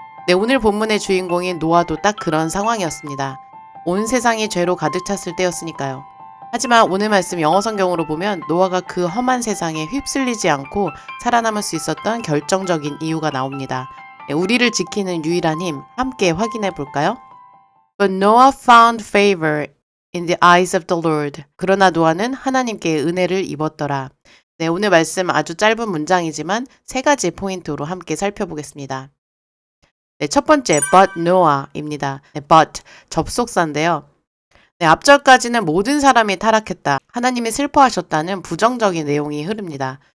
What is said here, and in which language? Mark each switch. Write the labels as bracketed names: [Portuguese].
[Korean] 네, 오늘 본문의 주인공인 노아도 딱 그런 상황이었습니다. 온 세상이 죄로 가득 찼을 때였으니까요. 하지만 오늘 말씀 영어 성경으로 보면 노아가 그 험한 세상에 휩쓸리지 않고 살아남을 수 있었던 결정적인 이유가 나옵니다. 네, 우리를 지키는 유일한 힘 함께 확인해 볼까요? [English] But Noah found favor in the eyes of the Lord. [Korean] 그러나 노아는 하나님께 은혜를 입었더라. 네, 오늘 말씀 아주 짧은 문장이지만 세 가지 포인트로 함께 살펴보겠습니다. 네, 첫 번째, but Noah입니다. 네, but, 접속사인데요. 네, 앞절까지는 모든 사람이 타락했다, 하나님이 슬퍼하셨다는 부정적인 내용이 흐릅니다.